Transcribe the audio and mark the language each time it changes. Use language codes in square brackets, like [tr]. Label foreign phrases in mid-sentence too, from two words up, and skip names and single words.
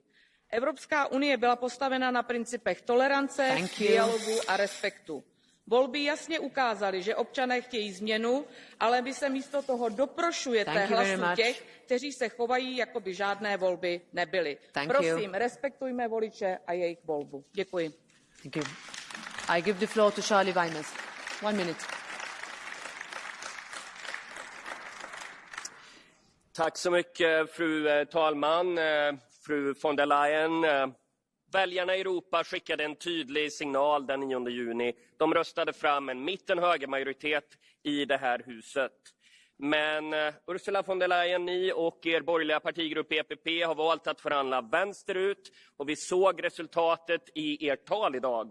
[cs] Evropská unie byla postavena na principech tolerance, dialogu a respektu. Volby jasně ukázaly, že občané chtějí změnu, ale vy se místo toho doprošujete hlasů těch, kteří se chovají, jako by žádné volby nebyly. Prosím, respektujme voliče a jejich volbu. Děkuji. [en] I give the floor to Charlie Weimers. 1 minute. [sv] Tack så mycket, fru talman, fru von der Leyen. Väljarna i Europa skickade en tydlig signal den 9 juni. De röstade fram en mitten-högermajoritet i det här huset. Men Ursula von der Leyen, ni och er borgerliga partigrupp EPP har valt att förhandla vänsterut. Och vi såg resultatet i ert tal idag.